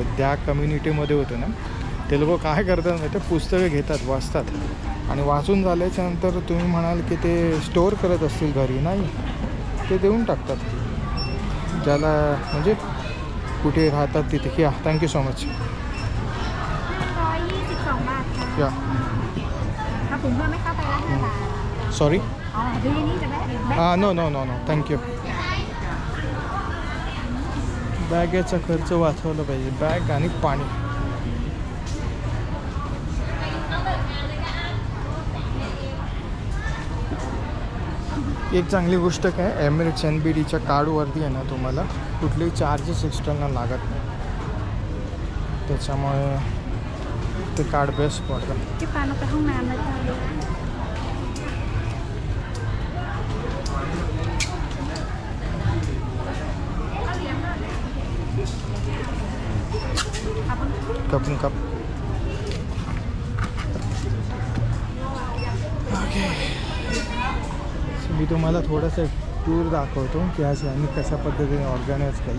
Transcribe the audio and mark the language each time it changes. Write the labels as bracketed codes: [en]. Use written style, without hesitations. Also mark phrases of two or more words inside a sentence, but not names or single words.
[mr] त्या कम्युनिटीमध्ये होतं ना, ते लोक काय करतात माहिती आहे, पुस्तकं घेतात, वाचतात, आणि वाचून झाल्याच्यानंतर तुम्ही म्हणाल की ते स्टोअर करत असतील घरी, नाही, ते देऊन टाकतात ज्याला म्हणजे कुठे राहतात तिथे. [en] Yeah, thank you so much. [th] 122 บาทค่ะ [en] या, [th] ถ้าถุงเพิ่มไม่เข้าไปละ5 บาท [en] सॉरी. [th] อ๋อดูอย่างนี้จะแบะ [en] No no no no thank you. [mr] बॅगेचा खर्च वाचवला पाहिजे, बॅग आणि पाणी. एक चांगली गोष्ट काय, एमिरेट्स NBDच्या कार्डवरती आहे ना तुम्हाला कुठलेही चार्जेस एक्स्ट्राना लागत नाही, त्याच्यामुळे ते कार्ड बेस्ट पडतं. พี่ปาเราไปห้องน้ำแล้วจ้า [en] Cup cup. [mr] ओके, मी तुम्हाला थोडंसं टूर दाखवतो की आज आम्ही कशा पद्धतीने ऑर्गनाईज केल्या.